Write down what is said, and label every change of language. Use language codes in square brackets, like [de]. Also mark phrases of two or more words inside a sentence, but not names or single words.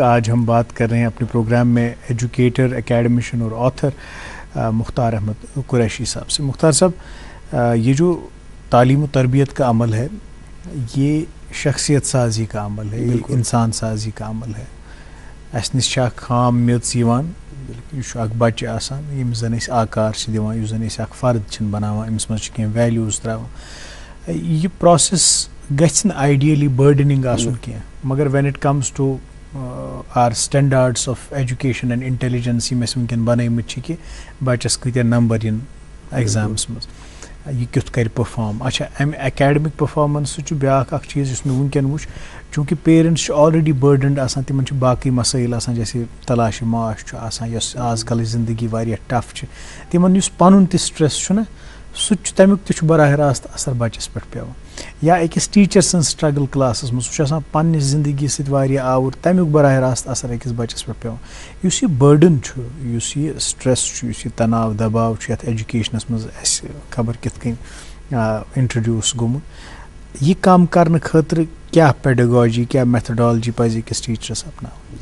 [ur] آج ہم بات کر رہے ہیں اپنے پروگرام میں ایجوکیٹر, اکیڈمیشن اور آتھر مختار احمد قریشی صاحب سے. مختار صاحب, یہ جو تعلیم و تربیت کا عمل ہے یہ شخصیت سازی کا عمل ہے, یہ انسان سازی کا عمل ہے. [ks] اس نش چھِ اکھ خام میٚژ یِوان, یہ چھُ اکھ بچہ آسان ییٚمِس زن أسۍ آکار چھِ دِوان, یُس زن أسۍ اکھ فرد چھِن بناوان, أمِس منٛز چھِ کینٛہہ ویلیوٗز ترٛاوان. یہ پروسیس گژھِ نہٕ آئیڈیلی بٔرڈنِنگ آسُن کینٛہہ, مگر [en] when it comes to our standards of education and intelligence [ks] یِم اَسہِ وٕنکٮ۪ن بنٲیمٕتۍ چھِ کہِ بچس کۭتیاہ نمبر یِن ایگزامس منٛز, یہ کیُتھ کرِ پٔرفارم. اچھا, امہِ [en] academic performance [ks] سۭتۍ چھُ بیٛاکھ اکھ چیٖز یُس مےٚ وٕنکٮ۪ن وٕچھ, چوٗنٛکہِ پیرنٹس چھِ [en] already burdened [ks] آسان, تِمن چھِ باقٕے مسٲیل آسان, [ur] جیسے تلاشِ معاش [ks] چھُ آسان, یۄس آز کلٕچ زندگی واریاہ ٹف چھِ, تِمن یُس پنُن تہِ سٹرٛٮ۪س چھُنہ سُہ تہِ چھُ, تمیُک تہِ چھُ براہ راست اثر بچس پٮ۪ٹھ پیٚوان. یا أکِس ٹیٖچر سٕنٛز سٹرگل کلاسس منٛز, سُہ چھُ آسان پننہِ زندگی سۭتۍ واریاہ آوُر, تمیُک براہ راست اثر أکِس بچس پٮ۪ٹھ پیٚوان. یُس یہِ بٔرڈن چھُ, یُس یہِ سٹرٛٮ۪س چھُ, یُس یہِ تناو دباو چھُ یتھ ایجوکیشنس منٛز اَسہِ خبر کِتھ کٔنۍ انٹرڈیوٗس گوٚمُت, یہِ کم کرنہٕ خٲطرٕ کیٛاہ پیڈاگاجی, کیٛاہ میتھڈالجی پزِ أکِس ٹیٖچرس اپناوٕنۍ؟